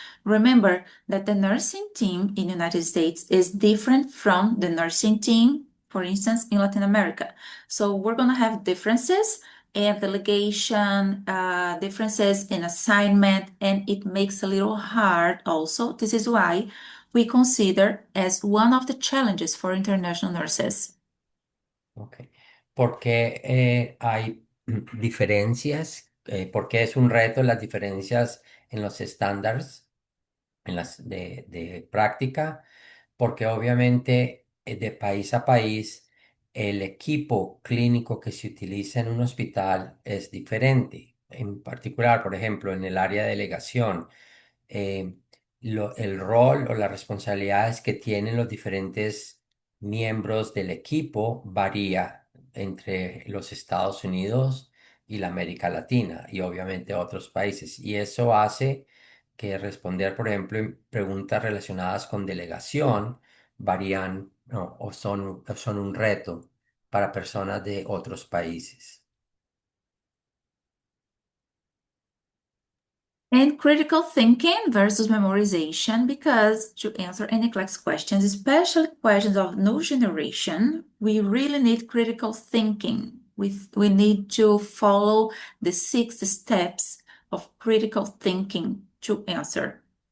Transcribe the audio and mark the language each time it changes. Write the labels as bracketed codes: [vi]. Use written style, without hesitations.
[en] Remember that the nursing team in the United States is different from the nursing team, for instance, in Latin America. So, we're going to have differences and delegation, differences in assignment, and it makes a little hard also. This is why we consider as one of the challenges for international nurses. Ok. [es] ¿Por qué hay diferencias? ¿Por qué es un reto las diferencias en los estándares en las de práctica? Porque obviamente de país a país el equipo clínico que se utiliza en un hospital es diferente. En particular, por ejemplo, en el área de delegación, eh, el rol o las responsabilidades que tienen los diferentes miembros del equipo varía entre los Estados Unidos y la América Latina y obviamente otros países. Y eso hace que responder, por ejemplo, en preguntas relacionadas con delegación varían, ¿no? O son un reto para personas de otros países. [en] And critical thinking versus memorization, because to answer any NCLEX questions, especially questions of new generation, we really need critical thinking. We need to follow the 6 steps of critical thinking to answer.